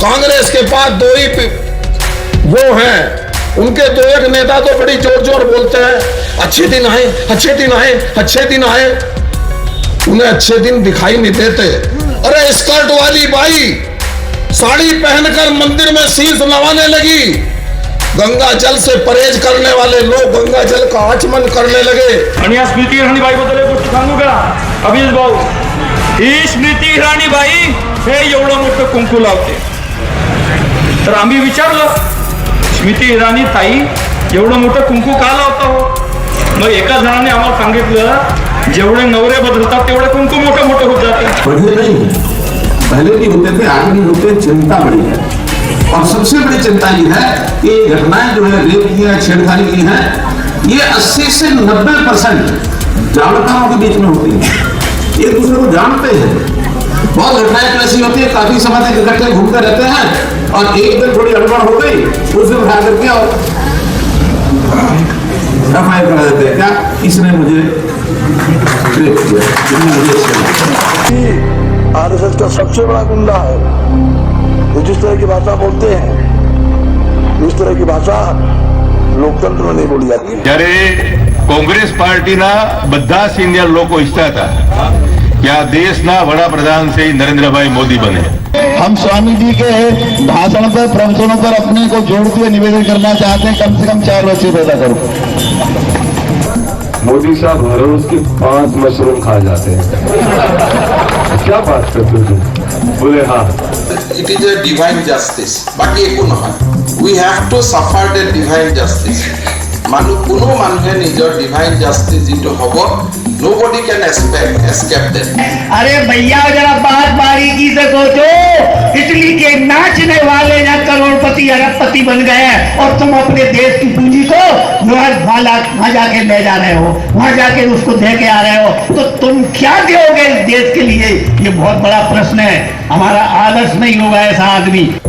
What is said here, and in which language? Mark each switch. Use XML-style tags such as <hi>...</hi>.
<hi>कांग्रेस के पास दो ही वो हैं, उनके दो एक नेता तो बड़ी जोर जोर बोलते हैं, अच्छे दिन आए, अच्छे दिन आए, अच्छे दिन आए। उन्हें अच्छे दिन दिखाई नहीं देते। अरे स्कर्ट वाली बाई साड़ी पहनकर मंदिर में शीश नवाने लगी। गंगा जल से परहेज करने वाले लोग गंगा जल का आचमन करने लगे।</hi> <mr>आणि या स्मृती इराणी बाई बद्दल एक गोष्ट सांगू का अभिजित भाऊ? ही स्मृती इराणी बाई हे एवढं मोठं कुंकू लावते, तर आम्ही विचारलं स्मृती इराणी ताई एवढं मोठं कुंकू का लावता हो? मग एका जणाने आम्हाला सांगितलं जेवढे नवरे बदलतात तेवढे कुंकू मोठे मोठे होत जाते।</mr> <hi>बढ़े नहीं, पहले भी होते थे, आगे भी होते, चिंता बढ़ी है। और सबसे बड़ी चिंता ये है कि घटनाएं जो है रेप की है, छेड़खानी की है, ये 80 से 90% जानकारों के बीच में होती है। एक दूसरे को जानते हैं। बहुत घटनाएं तो ऐसी होती है, काफी समय तक इकट्ठे घूमते रहते हैं और एक दिन थोड़ी गड़बड़ हो गई, उस दिन उठा करके और FIR करा देते हैं। क्या इसने मुझे रेप किया, मुझे आरएसएस का सबसे बड़ा गुंडा है। तो जिस तरह की भाषा बोलते हैं, इस तरह की भाषा लोकतंत्र में नहीं बोली जाती।</hi> <gu>જ્યારે કોંગ્રેસ પાર્ટીના બધા સિનિયર લોકો ઈચ્છતા હતા કે આ દેશના વડાપ્રધાન શ્રી નરેન્દ્રભાઈ મોદી બને।</gu> <hi>हम स्वामी जी के भाषण पर, प्रवचनों पर अपने को जोड़ते हुए निवेदन करना चाहते हैं, कम से कम 4 बच्चे पैदा करो। मोदी साहब हर रोज के 5 मशरूम खा जाते हैं। क्या बात करते हो? बोले हाँ।</hi> <en>It is a divine justice.</en> <as>বাকি একো নহয়।</as> <en>We have to suffer the divine justice.</en> <as>কোনো মানুহে নিজৰ divine justice যিটো হ'ব,</as> <en>nobody can escape that.</en> <hi>अरे भैया जरा बात बारीकी से सोचो। इटली के नाचने वाले ना करोड़पति अरबपति बन गए हैं और तुम अपने देश की पूंजी को वहां जाके ले जा रहे हो, वहां जाके उसको दे के आ रहे हो, तो तुम क्या दोगे इस देश के लिए? ये बहुत बड़ा प्रश्न है। हमारा आदर्श नहीं होगा ऐसा आदमी।</hi>